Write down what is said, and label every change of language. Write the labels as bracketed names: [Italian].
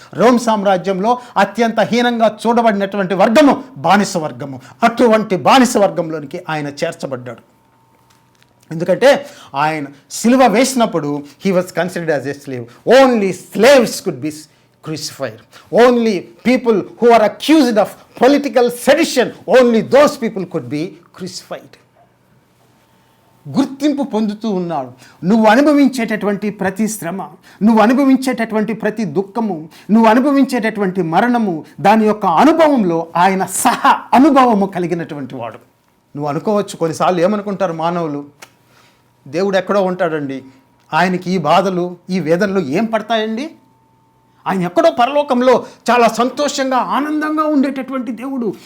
[Telugu] Rome సామ్రాజ్యంలో అత్యంత హీనంగా చూడబడినటువంటి వర్గము బానిస వర్గము. అటువంటి బానిస వర్గంలోనికి ఆయన చేర్చబడ్డాడు. ఎందుకంటే ఆయన సిలువ వేసినప్పుడు [English] He was considered as a slave. Only slaves could be crucified. Only people who are accused of political sedition, only those people could be crucified. [Telugu] గుర్తింపు పొందుతూ ఉన్నాడు. నువ్వు అనుభవించేటటువంటి ప్రతి శ్రమ, నువ్వు అనుభవించేటటువంటి ప్రతి దుఃఖము, నువ్వు అనుభవించేటటువంటి మరణము, దాని యొక్క అనుభవంలో ఆయన సహా అనుభవము కలిగినటువంటి వాడు. నువ్వు అనుకోవచ్చు, కొన్నిసార్లు ఏమనుకుంటారు మానవులు, దేవుడు ఎక్కడో ఉంటాడండి, ఆయనకి ఈ బాధలు ఈ వేదనలు ఏం పడతాయండి, ఆయన ఎక్కడో పరలోకంలో చాలా సంతోషంగా ఆనందంగా ఉండేటటువంటి దేవుడు.